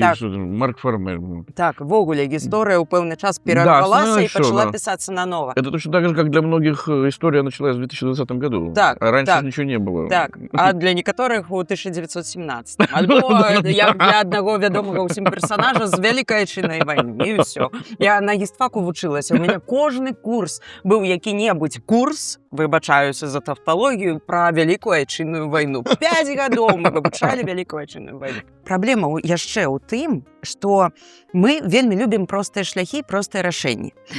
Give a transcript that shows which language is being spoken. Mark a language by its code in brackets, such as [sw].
[be] Так. [ru] что там, Марк Фармель. [be] Так, вогуле, гісторыя ў пэўны час перарвалася і [ru] всё, [be] пачала [ru] да. [be] пісацца нанова. [ru] Это точно так же, как для многих история началась в 2020 году. [be] Так, [ru] А раньше [be] так. [ru] ничего не было. [be] Так, а для некаторых у 1917. Альбо як для аднаго вядомага ўсім персанажа з Вялікай Айчыннай вайны. І ўсё. Я на гістфаку вучылася. У мяне кожны курс быў які-небудзь курс, выбачаюся за тавталогію, пра Вялікую Айчынную вайну. 5 гадоў мы вывучалі Вялікую Айчынную вайну. Праблема яшчэ ў тым, што мы вельмі любім простыя шляхі, простыя рашэнні.